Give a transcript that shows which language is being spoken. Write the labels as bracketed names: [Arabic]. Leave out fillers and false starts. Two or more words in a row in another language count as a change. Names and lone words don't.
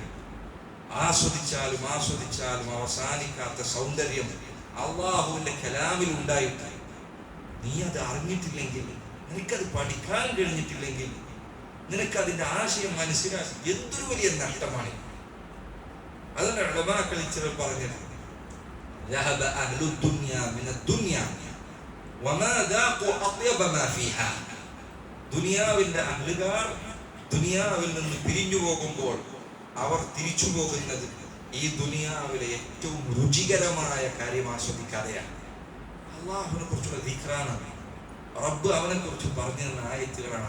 [Malayalam] ആസ്വദിച്ചാലും ആസ്വദിച്ചാലും അവസാനിക്കാത്ത സൗന്ദര്യം അള്ളാഹുവിന്റെ കലാമിൽ ഉണ്ടായിട്ട് നീ അത് അറിഞ്ഞിട്ടില്ലെങ്കിൽ, നിനക്കത് പഠിക്കാൻ കഴിഞ്ഞിട്ടില്ലെങ്കിൽ, നിനക്കതിന്റെ ആശയം മനസ്സിലാക്കി എന്തൊരു വലിയ നഷ്ടമാണ്. അതിന്റെ ഉലമാക്കൾ ചിലർ പറഞ്ഞത് [Arabic] ذهب أهل الدنيا من الدنيا وما ذاقوا أطيب ما فيها. [Malayalam] ദുനിയാവിന്റെ അഹ്ലുകാർ ദുനിയാവിൽ നിന്ന് പിരിഞ്ഞു പോകുമ്പോൾ അവർ തിരിച്ചു പോകുന്നത് ഈ ദുനിയാവിലെ ഏറ്റവും രുചികരമായ കാര്യം ആസ്വദിക്കാതെയാണ്. അള്ളാഹുവിനെ കുറിച്ചുള്ള ദിക്റാണ്. റബ്ബ് അവനെ കുറിച്ച് പറഞ്ഞു തന്ന ആയത്തുകളാണ്.